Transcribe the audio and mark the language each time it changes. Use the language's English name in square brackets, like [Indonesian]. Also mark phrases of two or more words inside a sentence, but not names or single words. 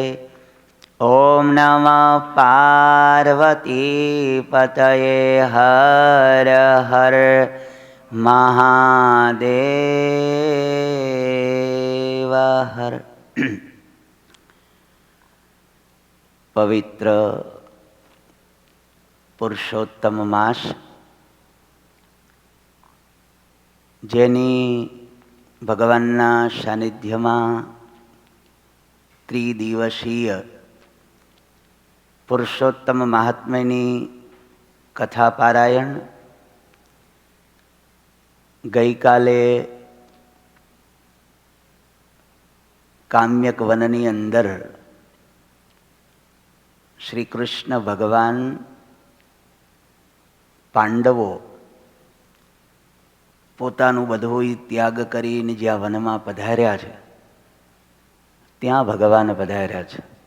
[Sanskrit] ओम नमः पार्वती पतये हर हर महादेव हर। [Hindi] पवित्र पुरुषोत्तम मास, [Gujarati] જેની ભગવાનના સાનિધ્યમાં ત્રિદિવસીય પુરુષોત્તમ મહાત્મ્યની કથા પારાયણ ગઈકાલે કામ્યક વનની અંદર શ્રી કૃષ્ણ ભગવાન પાંડવો પોતાનું બધું ત્યાગ કરીને જ્યાં વનમાં પધાર્યા છે ત્યાં ભગવાન પધાર્યા છે.